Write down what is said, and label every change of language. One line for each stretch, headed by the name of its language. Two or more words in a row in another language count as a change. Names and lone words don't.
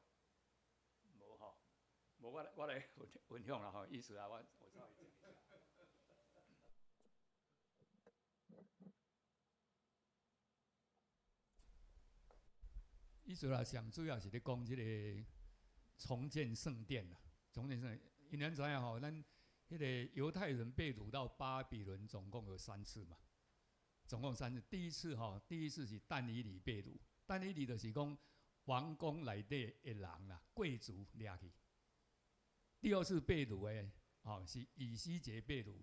Min Nan Chinese: 无吼，无我来分享啦吼，意思啊，我稍微讲一下。意思啦，上主要是咧讲即个重建圣殿啦，重建圣殿。因咱知影吼，咱迄个犹太人被掳到巴比伦，总共有3次嘛，总共3次。第一次是但以理被掳，但以理就是讲王宫内底的人啦，贵族掠去。第2次被掳的，是以西结被掳。